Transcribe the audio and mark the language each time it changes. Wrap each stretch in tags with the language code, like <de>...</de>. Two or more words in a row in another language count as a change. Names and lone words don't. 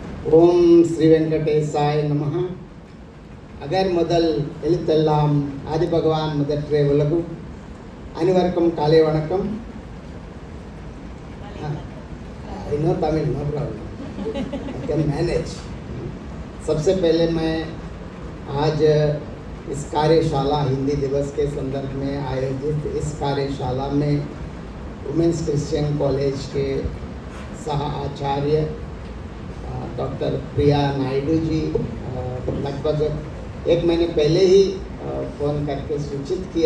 <sa>ఓం శ్రీ వెంకటేశాయ నమః.</sa> <ta>அகர் முதல் எழுத்தெல்லாம் ஆதி பகவான் முதற்றே உலகு அனைவருக்கும் காலை வணக்கம்.</ta> <en>no Tamil no problem, I can manage.</en> <hi>सबसे पहले मैं आज इस कार्यशाला हिंदी दिवस के संदर्भ में आयोजित इस कार्यशाला में वुमेंस क्रिश्चियन कॉलेज के सह आचार्य डॉक्टर प्रिया नायडू जी लगभग एक महीने पहले ही फ़ोन करके सूचित किया.</hi>